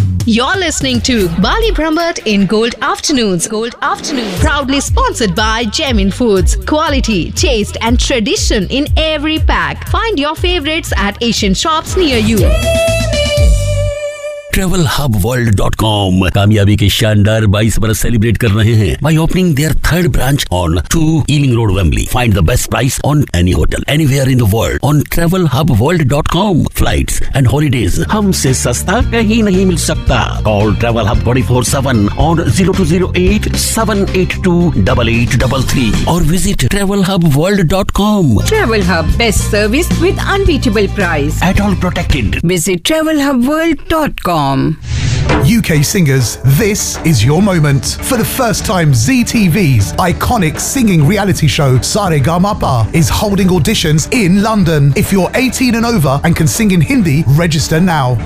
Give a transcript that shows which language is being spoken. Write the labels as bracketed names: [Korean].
[English] You're listening to Bali Brahmat in Gold Afternoons. Gold Afternoons. Proudly sponsored by Gemin Foods. Quality, taste and tradition in every pack. Find your favorites at Asian shops near you. [Hindi] TravelHubWorld.com कामयाबी के शानदार 22 बरस celebrate कर रहे हैं [English] By opening their third branch on 2 Ealing road Wembley. Find the best price on any hotel anywhere in the world on TravelHubWorld.com. Flight and holidays [Hindi] हमसे सस्ता कहीं नहीं मिल सकता. [English] Call travel hub 24/7 और 0208-782-8833 और visit TravelHubWorld.com. Travel hub, best service with unbeatable price. ATOL protected. Visit TravelHubWorld.com. UK singers, this is your moment. For the first time, ZTV's iconic singing reality show Sare Gamapa is holding auditions in London. If you're 18 and over and can sing in Hindi, register now.